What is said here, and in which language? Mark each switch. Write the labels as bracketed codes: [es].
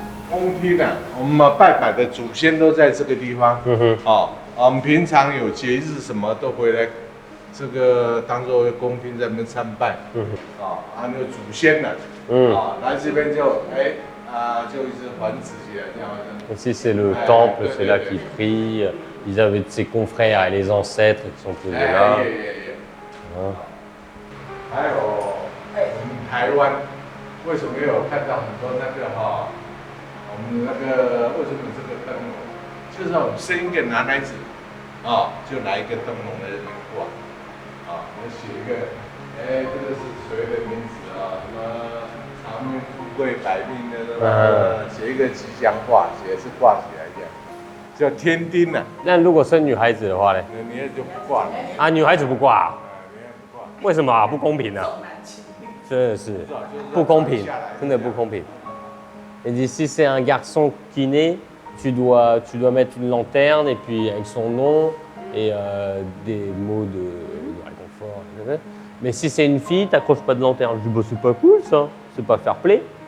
[zh] 公厅啊，我们拜的祖先都在这个地方。我们平常有节日什么都回来，这个当做公厅在那边参拜。那个祖先呢，来这边就一直繁殖起来这样。 [fr] Ici c'est le temple, c'est là qu'ils prient. Ils avaient ses confrères et les ancêtres qui sont posés là. [zh] 还有台湾，为什么有看到很多那个我们那个为什么有这个灯笼？就是我们生一个男孩子，就拿一个灯笼在这边挂，我写一个，这个是谁的名字啊？什么长命富贵百病的什么？写一个吉祥话，也是挂起来这样，叫天丁啊。那如果生女孩子的话呢？你也就不挂了啊？女孩子不挂啊？为什么啊？不公平啊！真的是不公平，真的不公平。 [fr] Et dit si c'est un garçon qui naît, tu dois mettre une lanterne et puis avec son nom et des mots de réconfort. Mais si c'est une fille, t'accroches pas de lanterne. Je dis bah c'est pas cool ça, c'est pas fair play.